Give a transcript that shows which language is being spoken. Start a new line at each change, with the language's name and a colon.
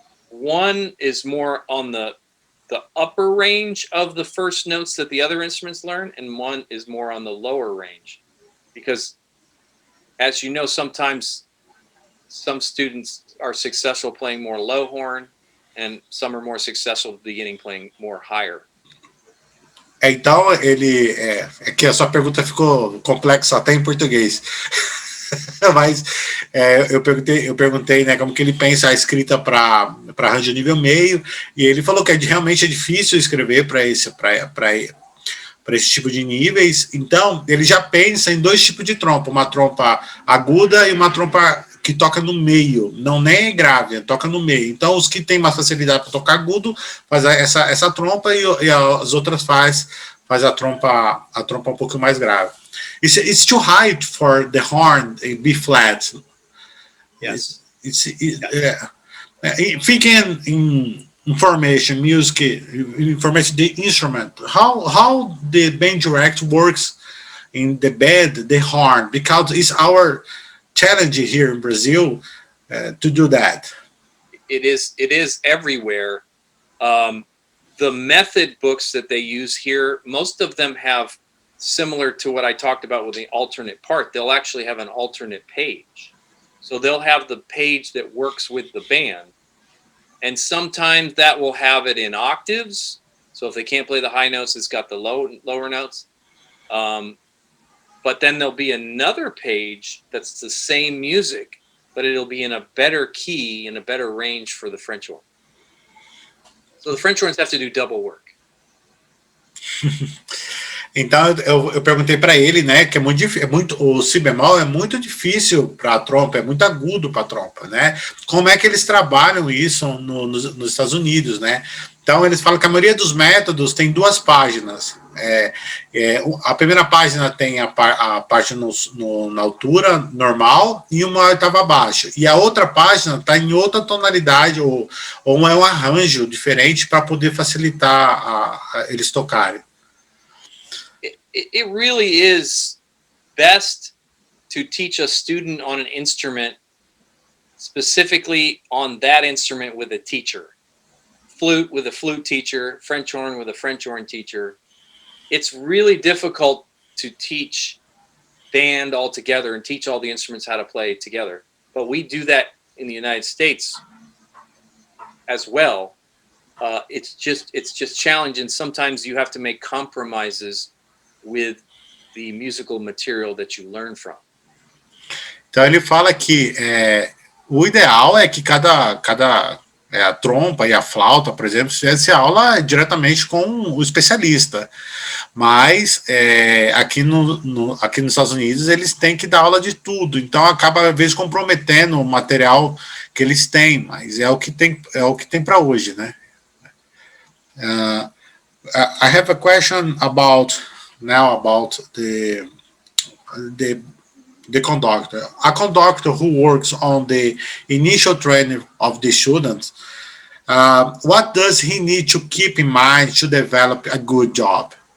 English: One is more on the upper range of the first notes that the other instruments learn, and one is more on the lower range. Because, as you know, sometimes some students are successful playing more low horn, and some are more successful beginning playing more higher.
Portuguese: Então, aqui a sua pergunta ficou complexa até em português. Mas eu perguntei, né, como que ele pensa a escrita para arranjo nível meio, e ele falou que realmente é difícil escrever para esse tipo de níveis. Então, ele já pensa em 2 tipos de trompa, uma trompa aguda e uma trompa que toca no meio, não nem grave, toca no meio. Então, os que têm mais facilidade para tocar agudo, faz essa trompa e as outras faz faz a trompa um pouco mais grave.
English: It's too high for the horn in B flat. Yes. Thinking in information, music, information, the instrument. How the band direct works in the band, the horn, because it's our challenge here in Brazil to do that. It is everywhere. The method books that they use here, most of them have, similar to what I talked about with the alternate part, they'll actually have an alternate page. So they'll have the page that works with the band. And sometimes that will have it in octaves. So if they can't play the high notes, it's got the lower notes. But then there'll be another page that's the same music, but it'll be in a better key, in a better range for the French horn. So the French horns have to do double work.
Portuguese: Então eu perguntei para ele, né, que o si bemol é muito difícil para a trompa, é muito agudo para a trompa, né? Como é que eles trabalham isso nos Estados Unidos, né? Então eles falam que a maioria dos métodos tem duas páginas. A primeira página tem a parte na altura normal e uma oitava abaixo. E a outra página está em outra tonalidade ou é um arranjo diferente para poder facilitar eles tocarem.
English: It really is best to teach a student on an instrument, specifically on that instrument with a teacher. Flute with a flute teacher, French horn with a French horn teacher. It's really difficult to teach band all together and teach all the instruments how to play together. But we do that in the United States as well. It's just challenging. Sometimes you have to make compromises with the musical material that you learn from.
Portuguese: Então ele fala que o ideal é que a trompa e a flauta, por exemplo, fizesse aula diretamente com o especialista. Mas aqui nos Estados Unidos eles têm que dar aula de tudo. Então acaba às vezes comprometendo o material que eles têm, mas é o que tem para hoje, né?
English: I have a question about the conductor. A conductor who works on the initial training of the students, what does he need to keep in mind to develop a good job?